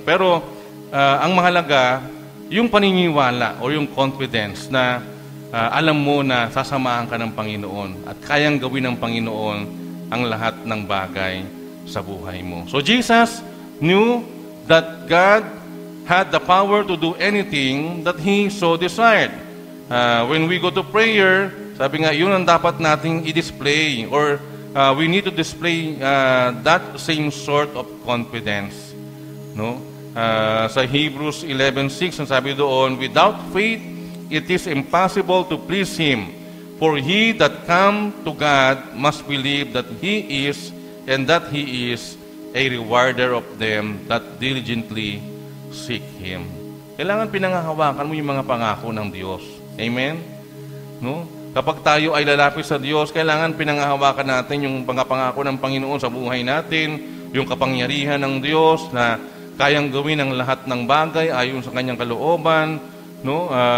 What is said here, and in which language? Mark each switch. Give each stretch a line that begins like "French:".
Filipino: Pero ang mahalaga, yung paniniwala o yung confidence na alam mo na sasamahan ka ng Panginoon at kayang gawin ng Panginoon ang lahat ng bagay sa buhay mo.
English: So Jesus knew that God had the power to do anything that He so desired. When we go to prayer,
Filipino: sabi nga, yun ang dapat nating i-display
English: or we need to display that same sort of confidence. No?
Filipino: Sa Hebrews 11:6, ang sabi doon,
English: without faith, it is impossible to please Him. For he that come to God must believe that He is, and that He is a rewarder of them that diligently seek Him.
Filipino: Kailangan pinanghahawakan mo yung mga pangako ng Diyos. Amen? No? Kapag tayo ay lalapit sa Diyos, kailangan pinanghahawakan natin yung pangako ng Panginoon sa buhay natin, yung kapangyarihan ng Diyos na kayang gawin ang lahat ng bagay ayon sa Kanyang kalooban. No?